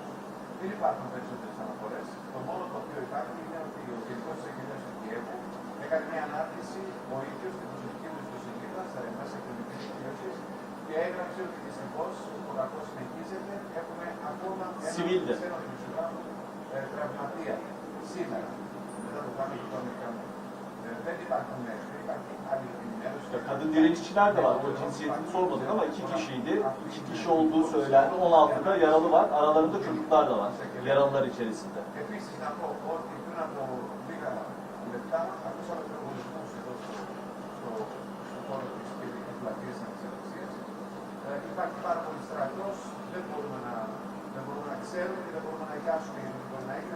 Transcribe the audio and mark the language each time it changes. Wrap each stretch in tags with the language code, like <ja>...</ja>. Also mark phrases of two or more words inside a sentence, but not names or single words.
<el>Δεν υπάρχουν περισσότερες αναφορές. Το μόνο το οποίο υπάρχει είναι ότι ο Γενικός Εισαγγελέας του Κιέβου έκανε μια ανάρτηση ο ίδιος στην προσωπική του ιστοσελίδα μέσα κοινωνικής δικτύωσης και έγραψε ότι δυστυχώς το κακό συνεχίζεται. Έχουμε ακόμα έναν ξένο δημοσιογράφο τραυματία σήμερα. Μετά το κάνουμε και το Αμερικανό. Δεν υπάρχει άλλη ενημέρωση.</el> <tr>Kadın direnişçiler de var. O cinsiyetini sormadık ama 2 kişiydi. 2 kişi olduğu söylendi. 16'da yaralı var. Aralarında çocuklar da var. Yaralılar içerisinde.</tr> <el>Επίσης να πω ότι πριν από λίγα λεπτά ακούσαμε πυροβολισμούς εδώ στο χώρο της κεντρικής πλατείας της Ανεξαρτησίας. Υπάρχει πάρα πολύ στρατός. Δεν μπορούμε να ξέρουμε και δεν μπορούμε να εικάσουμε γιατί μπορεί να έγινε.</el>